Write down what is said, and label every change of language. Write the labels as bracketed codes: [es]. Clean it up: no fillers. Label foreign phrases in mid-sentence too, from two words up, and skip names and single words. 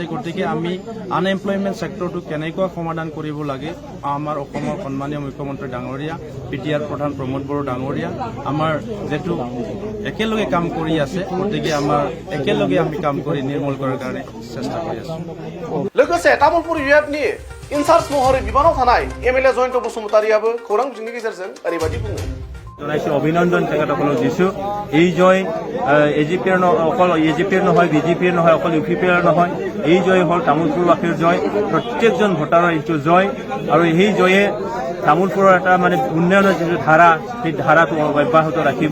[as] গতিকে আমি আনএমপ্লয়মেণ্ট ছেক্টৰটো কেনেকুৱা সমাধান কৰিব লাগে, আমাৰ অসমৰ সন্মানীয় মুখ্যমন্ত্ৰী ডাঙৰীয়া বিটিআৰ প্ৰধান প্ৰমোদ বড়ো ডাঙৰীয়া আমাৰ যিহেতু একেলগে কাম কৰি আছে। গতিকে আমাৰ একেলগে আমি কাম কৰি নিৰ্মূল কৰাৰ কাৰণে চেষ্টা কৰি আছো। [brx] लोगोसे तामुलपुर UPPLनि इनचार्ज महरै बिबानाव थानाय MLA जयन्त बसुमतारीयाबो खौरां बिजोंनि गेजेरजों ओरैबायदि बुङो। [as] জনাইছো, অভিনন্দন তেখেতসকলক দিছোঁ। এই জয় AGPৰ অকল AGPৰ নহয়, BJPৰ নহয়, অকল UPPৰ নহয়, এই জয় হ'ল তামোলপুৰবাসীৰ জয়, প্ৰত্যেকজন ভোটাৰৰ এইটো জয়। আৰু সেই জয়ে তামোলপুৰৰ এটা উন্নয়নৰ যিটো ধাৰা, সেই ধাৰাটো অব্যাহত ৰাখিব।